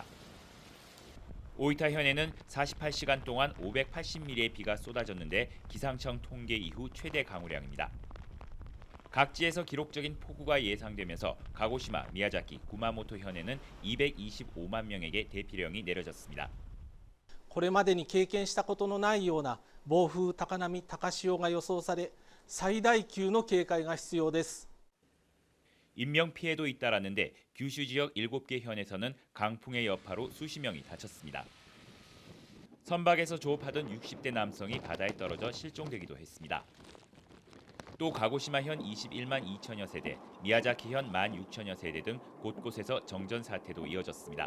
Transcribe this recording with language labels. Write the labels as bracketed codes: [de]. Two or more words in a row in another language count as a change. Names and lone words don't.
[ko] 오이타 현에는 48시간 동안 580mm의 비가 쏟아졌는데 기상청 통계 이후 최대 강우량입니다. 각지에서 기록적인 폭우가 예상되면서 가고시마, 미야자키, 구마모토 현에는 225만 명에게 대피령이 내려졌습니다. [ja] これまでに経験したことのないような暴風、高波、高潮が予想され、最大級の警戒が必要です。 [ko] 인명 피해도 잇따랐는데 규슈 지역 7개 현에서는 강풍의 여파로 수십 명이 다쳤습니다. 선박에서 조업하던 60대 남성이 바다에 떨어져 실종되기도 했습니다. 또 가고시마 현 21만 2천여 세대, 미야자키 현 1만 6천여 세대 등 곳곳에서 정전 사태도 이어졌습니다.